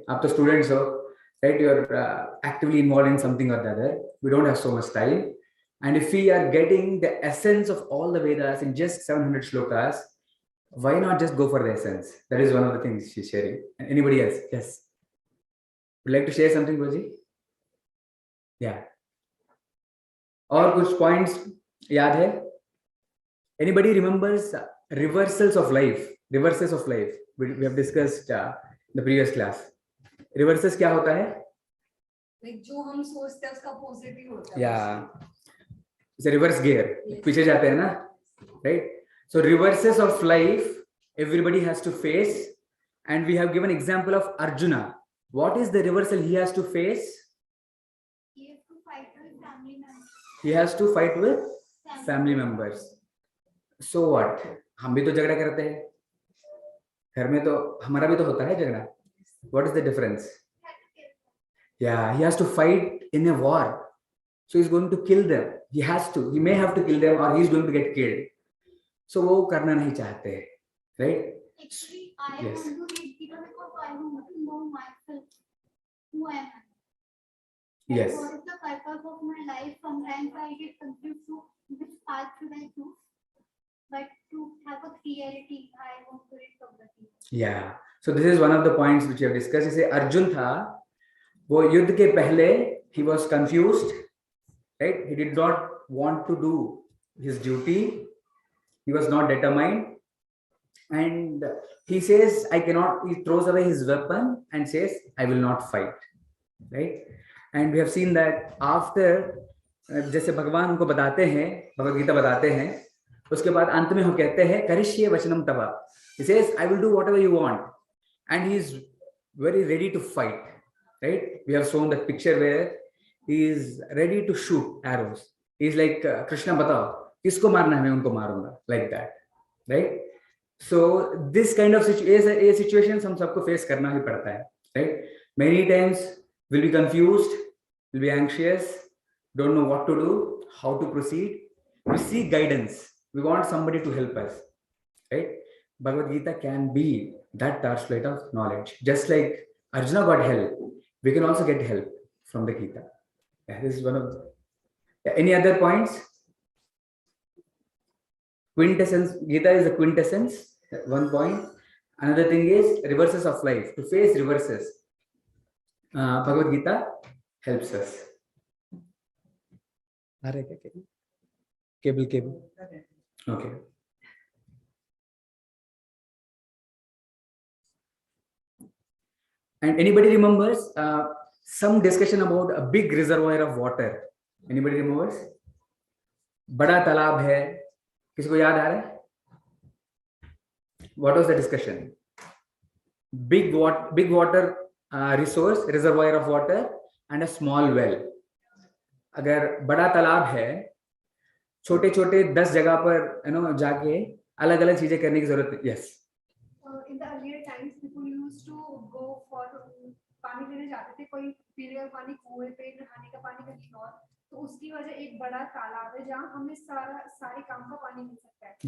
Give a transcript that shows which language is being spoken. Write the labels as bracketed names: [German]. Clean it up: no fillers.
[English] After students, so right, you're actively involved in something or the other. We don't have so much time, and if we are getting the essence of all the Vedas in just 700 shlokas, why not just go for the essence? That is one of the things she's sharing. And anybody else? Yes, would like to share something, Guruji? [Hindi] Yeah, और कुछ points याद है? [English] Anybody remembers reversals of life? Reverses of life we have discussed the previous class. [Hindi] Reverses क्या होता है? Like जो हम सोचते हैं उसका positive होता है. [English] Yeah, it's a reverse gear. [Hindi] पीछे जाते हैं ना, right? [English] So reverses of life everybody has to face, and we have given example of Arjuna. What is the reversal he has to face? He has to fight with family members. He has to fight with family members. So what? [Hindi] हम भी तो झगड़ा करते हैं घर में, तो हमारा भी तो होता है झगड़ा. [English] What is the difference? Yeah, he has to fight in a war, so he's going to kill them. He may have to kill them, or he's going to get killed. [Hindi] So वो करना नहीं चाहते, right? [English] Actually, I want to read Gita because I want to know myself, who I am. Yes. What is the purpose of my life? Sometimes I get confused to which path should I choose. But to have a clarity, I want to read Bhagavad Gita. Yeah. So this is one of the points which we have discussed. [Hindi] जैसे अर्जुन था, वो युद्ध के पहले [English] he was confused, right? He did not want to do his duty. He was not determined, and he says, "I cannot." He throws away his weapon and says, "I will not fight." Right? And we have seen that after, [Hindi] जैसे भगवान उनको बताते हैं, भगवद गीता बताते हैं, उसके बाद अंत में वो कहते हैं [Sanskrit] करिष्ये वचनम तव. [English] He says, "I will do whatever you want," and he is very ready to fight. Right? We have shown that picture where he is ready to shoot arrows. He is like, [Hindi] Krishna, बताओ किसको मारना है, मैं उनको मारूंगा, like that. [English] Right? So this kind of situations [Hindi] हम सबको [English] face [Hindi] करना ही पड़ता है. [English] Right? Many times we'll be confused, we'll be anxious, don't know what to do, how to proceed. We seek guidance. We want somebody to help us, right? Bhagavad Gita can be that torchlight of knowledge. Just like Arjuna got help, we can also get help from the Gita. Yeah, this is one of the... Any other points? Quintessence. Gita is the quintessence. One point. Another thing is reverses of life. To face reverses, Bhagavad Gita helps us. Cable. Okay. And anybody remembers some discussion about a big reservoir of water. Anybody remembers? [Hindi] बड़ा तालाब है, किसको याद आ रहा है? [English] What was the discussion? Big water resource, reservoir of water and a small well. [Hindi] अगर बड़ा तालाब है, छोटे छोटे 10 जगह पर जाके अलग अलग चीजें करने की जरूरत है. [English] Yes. In the earlier times, people used to go for [Hindi] पानी लेने जाते थे, कोई पीने का पानी कुएं पे, नहाने का पानी कहीं और, तो उसकी वजह एक बड़ा तालाब है जहाँ हमें सारे काम का पानी मिल सकता है.